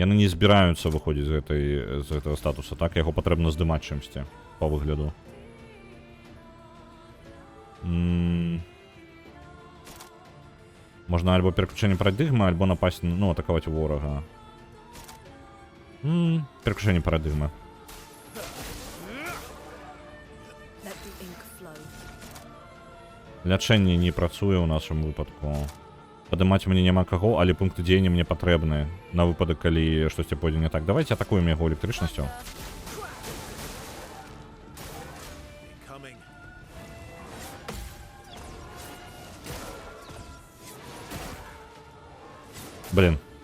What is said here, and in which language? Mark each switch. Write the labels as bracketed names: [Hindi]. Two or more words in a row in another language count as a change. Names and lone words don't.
[Belarusian] Яны не збіраюцца выходзіць з гэтага статуса, так? Яго патрэбна здымаць чымсьці, па выгляду. Можна альбо пераключэнне парадыгмы, альбо напасть, ну, атакаваць ворага. Пераключэнне парадыгмы. [English] Let the ink flow. [Belarusian] Лячэнне не працуе ў нашым выпадку. Падымаць мне няма каго, але пункты дзеяння мне патрэбны на выпадак, калі штосьці пойдзе не так. Давайте атакуем яго электрычнасцю. Incoming. Блин.